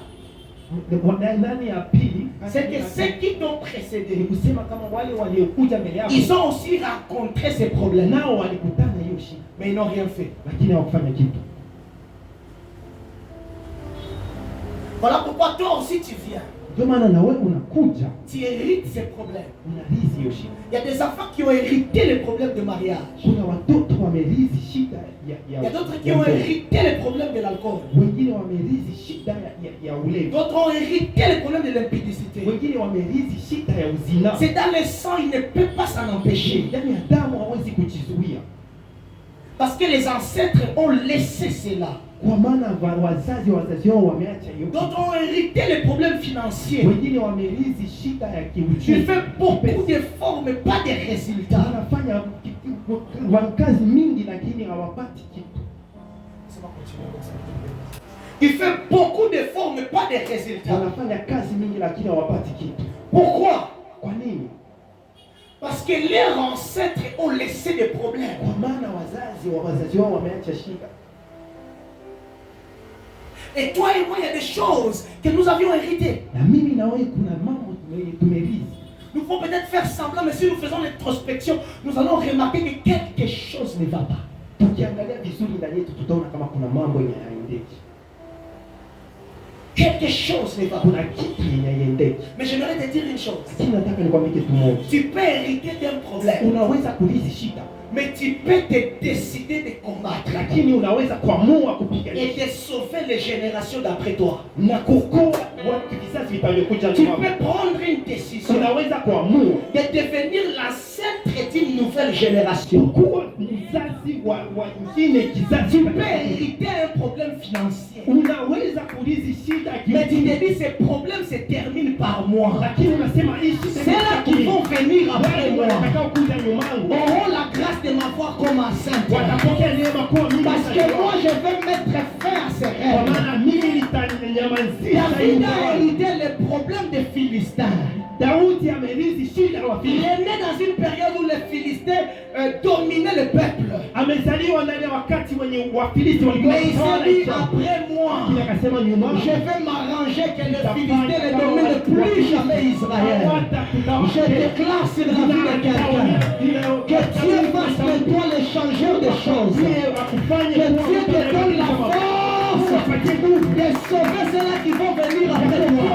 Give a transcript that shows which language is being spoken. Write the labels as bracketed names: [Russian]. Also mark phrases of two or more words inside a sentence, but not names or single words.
[Swahili] Nani ya pili, [French] c'est que ceux qui t'ont [Swahili] ni [French] précédé, [Swahili] kusema kama wale waliokuja mbele yako [French] ils ont aussi rencontré ces problèmes, [Swahili] nao walikutana hiyo shida, [French] mais ils n'ont rien fait. [Swahili] lakini hawakufanya kitu. [French] Voilà pourquoi toi aussi tu viens. [Swahili] Ndio maana na wewe unakuja [French] Tu hérites ces problèmes. [Swahili] unarithi hiyo shida. [French] Il y a des enfants qui ont hérité les problèmes de mariage. [Swahili] Kuna watoto wamerithi shida [French] Il y a d'autres qui ont hérité les problèmes de l'alcool. [Swahili] wengine wamerithi shida ya ulevi, [French] D'autres ont hérité les problèmes de l'impudicité. [Swahili] wengine wamerithi shida ya uzina. [French] C'est dans le sang, il ne peut pas s'en empêcher. [Swahili] Ndani ya damu hawezi kujizuia, [French] Parce que les ancêtres ont laissé cela. [Swahili] kwa maana wazazi wao wameacha hiyo. [French] D'autres ont hérité les problèmes financiers. [Swahili] Wengine wamerithi shida ya [French] Tu [Swahili] kiuchumi. [French] fais beaucoup d'efforts, mais pas de résultats. [Swahili] Wanafanya kazi mingi lakini hawapati kitu. [French] Il fait beaucoup d'efforts, mais pas de résultats. [Swahili] Wanafanya kazi mingi lakini hawapati kitu. [French] Pourquoi? [Swahili] Kwa nini? [French] Parce que leurs ancêtres ont laissé des problèmes. [Swahili] Kwa maana wazazi wao wameacha shida. [French] Et toi et moi, il y a des choses que nous avions héritées. [Swahili] Na mimi na wewe kuna mambo tumerithi. [French] Nous pouvons peut-être faire semblant, mais si nous faisons l'introspection, nous allons remarquer que quelque chose ne va pas. [Swahili] Tukiangalia vizuri ndani yetu tutaona kama kuna mambo yanaendeki. [French] Quelque chose ne va pas. [Swahili] Kuna kitu inaendeki. [French] Mais j'aimerais te dire une chose. [Swahili] Lakini nataka nikwambie kitu moja. [French] Tu peux hériter d'un problème, [Swahili] Unaweza kurithi shida, [French] mais tu peux te décider de combattre [Swahili] lakini unaweza kuamua kupigania [French] et de sauver les générations d'après toi. [Swahili] na kuokoa watu kizazi vitavyokuja [French] Tu [Swahili] nyuma. [French] peux prendre une décision [Swahili] Unaweza kuamua [French] de devenir l'ancêtre d'une nouvelle génération. [Swahili] kuwa mzazi wa ingine kizazi. [French] Tu peux hériter un problème financier, [Swahili] Unaweza kurithi shida [French] mais tu [Swahili] kiuchumi, [French] te dis ces problèmes se terminent par moi. [Swahili] lakini unasema hii shida [French] Ceux-là qui vont venir après [Swahili] wale [French] moi [Swahili] watakao kuja nyumangu [French] auront la grâce de m'avoir comme enceinte. [Swahili] watapokea neema kuwa mimi. [French] Parce que moi je vais mettre fin à ces [Swahili] Kwa [French] rêves. [Swahili] maana mimi nitanyamazisha [French] David a [Swahili] hiyo. [French] hérité les problèmes des Philistins. [Swahili] Daudi amerithi shida ya [French] Il [Swahili] Wafilisti. [French] est né dans une période où les Philistins dominaient le peuple. [Swahili] Amezaliwa ndani ya wakati wenye Wafilisti walikuwa [French] Mais il s'est [Swahili] wanatawala [French] dit, [Swahili] nchi. [French] après moi, [Swahili] Lakini akasema nyuma, [French] je vais m'arranger que les Philistins ne dominent plus jamais Israël. Je déclare sur la vie de quelqu'un que Dieu fasse de toi le changeur de choses. Que Dieu te donne la force de sauver ceux-là qui vont venir après toi.